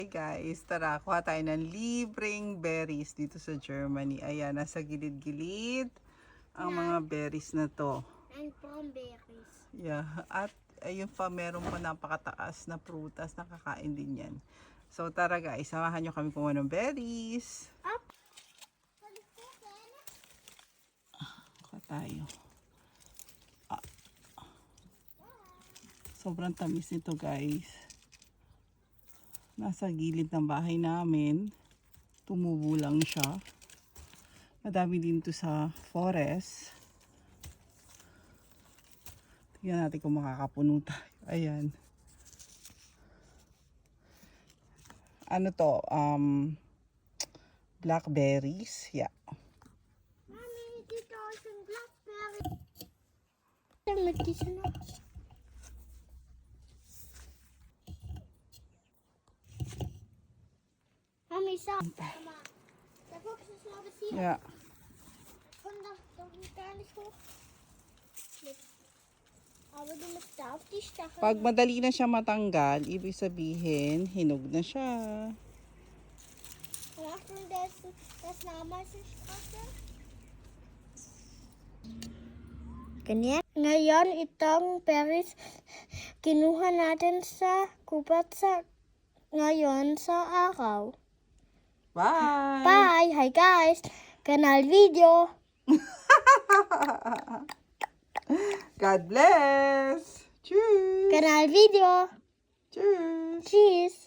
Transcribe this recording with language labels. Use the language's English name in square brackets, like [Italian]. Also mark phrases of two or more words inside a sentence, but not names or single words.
[English] Hey guys, [Filipino] tara, kuha tayo ng libreng berries dito sa Germany. Ayan, nasa gilid-gilid ang mga berries na to. [English] And berries. Yeah, [Filipino] at ayun pa, meron pa napakataas na prutas, nakakain din yan. So tara guys, samahan nyo kami kumuha ng berries. Up. Kuha tayo. Sobrang tamis nito guys. Nasa gilid ng bahay namin. Tumubo lang siya. Madami din to sa forest. Tingnan natin kung makakapuno tayo. Ayan. Ano to? [English] Blackberries. Yeah. [Filipino] Mommy, dito is blackberry. Damit dito na. [English] Mommy, stop. [Filipino] Mama. [German] Da guckst du so bis hier. Yeah. Komm doch gar nicht hoch. Aber du musst da auf die Stacheln. [Filipino] Pag madali na siya matanggal, ibig sabihin, hinog na siya. [German] Und Achtung, das Namaisenstraße. [Filipino] Ganyan. Ngayon, itong berries kinuha natin sa gubat ngayon sa araw. [English] Bye! Bye! Hi guys! [German] Kanal video! [English] God bless! [German] Tschüss! Kanal video! Tschüss! Tschüss!